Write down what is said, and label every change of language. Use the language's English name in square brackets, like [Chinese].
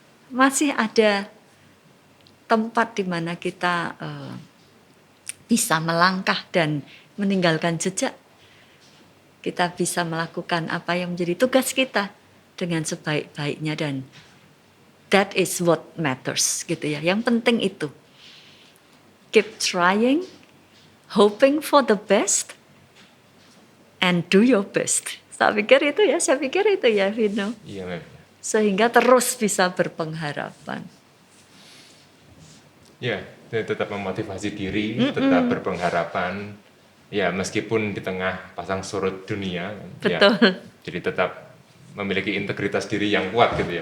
[Indonesian] Masih ada tempat di mana kita bisa melangkah dan meninggalkan jejak. Kita bisa melakukan apa yang menjadi tugas kita dengan sebaik-baiknya dan [English] that is what matters [Indonesian] gitu ya. Yang penting itu. [English] Keep trying, hoping for the best, and do your best. [Indonesian] Saya pikir itu ya, Vino. Iya, Mem. Sehingga terus bisa berpengharapan. Ya, tetap memotivasi diri, tetap berpengharapan. Ya, meskipun di tengah pasang surut dunia. Betul. Ya, jadi tetap memiliki integritas diri yang kuat gitu ya.